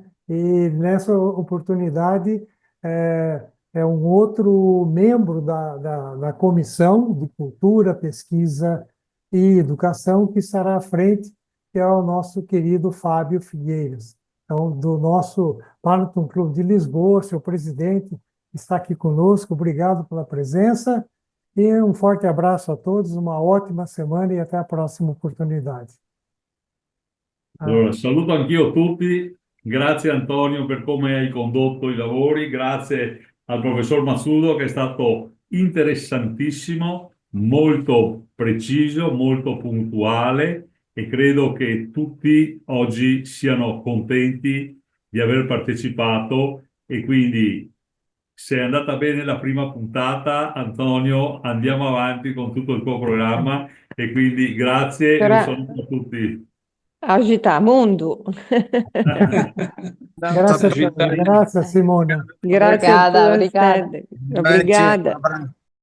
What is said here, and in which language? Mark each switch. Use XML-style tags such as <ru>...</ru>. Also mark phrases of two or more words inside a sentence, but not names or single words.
<pt>E nessa oportunidade é um outro membro da Comissão de Cultura, Pesquisa e Educação que estará à frente, que é o nosso querido Fábio Figueiras. Então, do nosso Panatom Clube de Lisboa, seu presidente, está aqui conosco. Obrigado pela presença e um forte abraço a todos, uma ótima semana e até a próxima oportunidade.</pt> <it>Allora, saluto anch'io tutti, grazie Antonio per come hai condotto i lavori, grazie al professor Mazzudo che è stato interessantissimo, molto preciso, molto puntuale e credo che tutti oggi siano contenti di aver partecipato e quindi se è andata bene la prima puntata, Antonio, andiamo avanti con tutto il tuo programma e quindi grazie e un saluto a tutti. Agitamundo. Grazie, Simona. Grazie a</it> <pt>Obrigada,</pt> <it>tu,</it> <pt>obrigada. Obrigada. Um abraço.</pt>